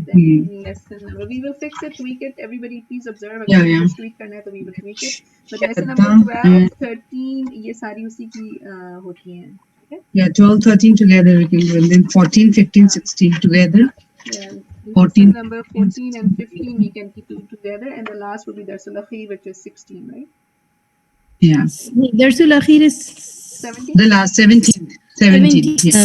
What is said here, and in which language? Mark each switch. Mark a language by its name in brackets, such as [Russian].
[English] Then lesson number, we will fix it, tweak it. Everybody please observe. Yeah, [Hindi] अगर [English] yeah. [Hindi] कुछ tweak करना है तो [English] we will tweak it. But lesson number [Hindi] 12, 13 ये सारी उसी की होती हैं, ठीक है? [English] Yeah, 12, 13 together we can do, and then 14, 15, 16 together. Yeah. 14, Lesson number 14 and 15 we can keep together, and the last will be Darsul Akhir, which is 16, right? Yeah, Darsul Akhir is 17. the last 17. 17. Yeah.